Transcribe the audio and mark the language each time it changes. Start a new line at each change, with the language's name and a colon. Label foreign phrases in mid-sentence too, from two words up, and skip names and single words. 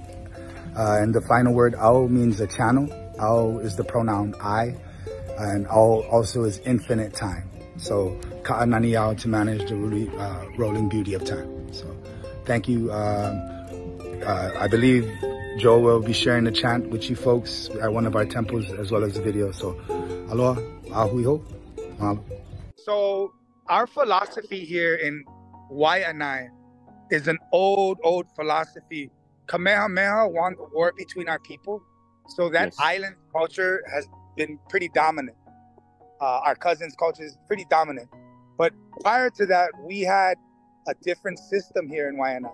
English: And the final word, ao, means a channel. Ao is the pronoun I, and ao also is infinite time. So ka'ananiau, to manage the rolling beauty of time. So thank you. I believe Joe will be sharing the chant with you folks at one of our temples as well as the video. So
Hawaiian: aloha, ahuiho, mahalo.
English: So our philosophy here in Waianae is an old philosophy. Kamehameha won the war between our people. So that island culture has been pretty dominant. Our cousins' culture is pretty dominant. But prior to that, we had a different system here in Waianae.